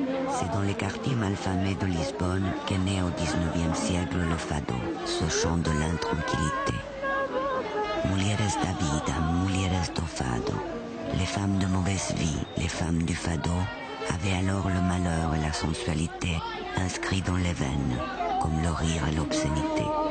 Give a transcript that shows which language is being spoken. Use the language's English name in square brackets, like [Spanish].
[French] C'est dans les quartiers malfamés de Lisbonne qu'est né au XIXe siècle le fado, ce chant de l'intranquillité. [Portuguese] Mulheres da vida, mulheres do fado. [French] Les femmes de mauvaise vie, les femmes du fado, avaient alors le malheur et la sensualité inscrits dans les veines, comme le rire et l'obscénité.